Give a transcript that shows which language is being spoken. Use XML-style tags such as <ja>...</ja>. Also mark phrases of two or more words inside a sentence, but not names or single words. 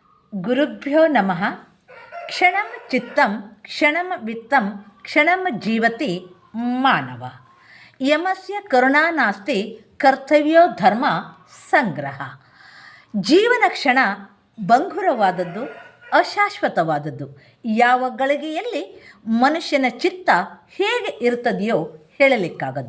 <sa>ಗುರುಭ್ಯೋ ನಮಃ. ಕ್ಷಣಂ ಚಿತ್ತಂ ಕ್ಷಣಂ ವಿತ್ತಂ ಕ್ಷಣಂ ಜೀವತಿ ಮಾನವ. ಯಮಸ್ಯ ಕರುಣಾ ನಾಸ್ತಿ ಕರ್ತವ್ಯೋ ಧರ್ಮ ಸಂಗ್ರಹ.</sa> <kn>ಜೀವನ ಕ್ಷಣ ಬಂಗುರವಾದದ್ದು, ಅಶಾಶ್ವತವಾದದ್ದು. ಯಾವ ಗಳಿಗೆಯಲ್ಲಿ ಮನುಷ್ಯನ ಚಿತ್ತ ಹೇಗೆ ಇರುತ್ತದೆಯೋ ಹೇಳಲಿಕ್ಕಾಗದು.</kn>